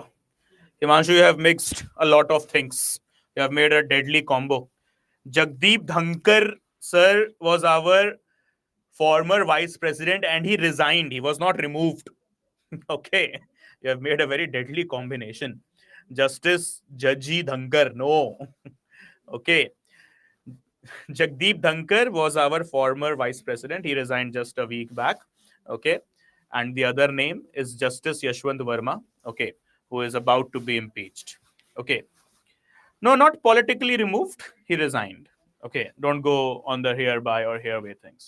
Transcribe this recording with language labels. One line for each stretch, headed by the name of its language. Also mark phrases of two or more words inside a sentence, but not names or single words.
English: Himanshu, you have mixed a lot of things. You have made a deadly combo. Jagdeep Dhankar, sir, was our former vice president and he resigned. He was not removed. Okay. You have made a very deadly combination. Justice Jaji Dhankar. No. Okay. Jagdeep Dhankar was our former vice president. He resigned just a week back. Okay. And the other name is Justice Yashwant Verma. Okay. Who is about to be impeached. Okay. No, not politically removed. He resigned. Okay. Don't go on the hereby or hereway things.